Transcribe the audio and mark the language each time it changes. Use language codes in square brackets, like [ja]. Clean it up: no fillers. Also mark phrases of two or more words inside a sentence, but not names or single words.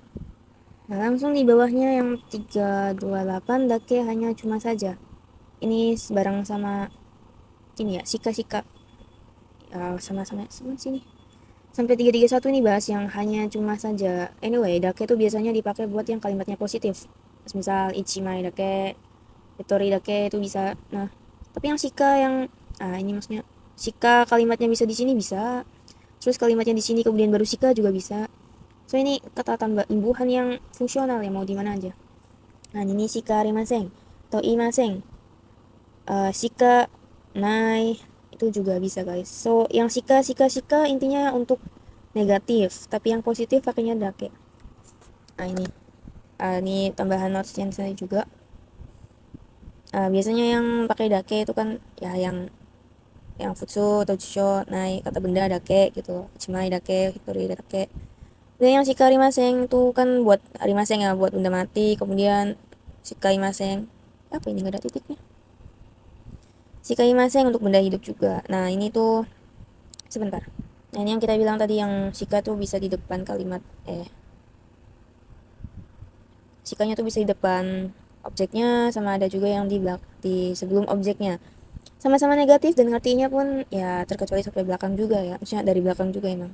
[id] Nah, langsung di bawahnya yang 328 dake hanya cuma saja. Ini bareng sama ini ya, sika-sika. Sama-sama sini. Sampai 331 ini bahas yang hanya cuma saja. Anyway, dake itu biasanya dipakai buat yang kalimatnya positif. Misal [ja] 一枚だけ、一人だけ [id] itu bisa. Nah, tapi yang shika ini maksudnya shika kalimatnya bisa di sini bisa. Terus kalimatnya di sini kemudian baru shika juga bisa. So ini kata tambah imbuhan yang fungsional ya, mau di mana aja. Nah, ini [ja] しかありません [id] atau imasen. [ja] しかない [id] itu juga bisa guys. So yang shika intinya untuk negatif, tapi yang positif pakainya dake. Nah, ini tambahan notes yang saya juga. Biasanya yang pakai dake itu kan ya yang futsu atau jusho, naik kata benda dake gitu, [ja] 一枚だけ、一人だけ. [id] Dan yang [ja] しかありません [id] itu kan buat arimasen ya, buat benda mati, kemudian [ja] しかいません, [id] apa ini nggak ada titiknya, [ja] しかいません [id] untuk benda hidup juga. Nah, ini tuh sebentar. Nah, ini yang kita bilang tadi, yang shika tuh bisa di depan kalimat shikanya tuh bisa di depan objeknya, sama ada juga yang di sebelum objeknya. Sama-sama negatif dan artinya pun ya terkecuali sampai belakang juga ya, maksudnya dari belakang juga emang.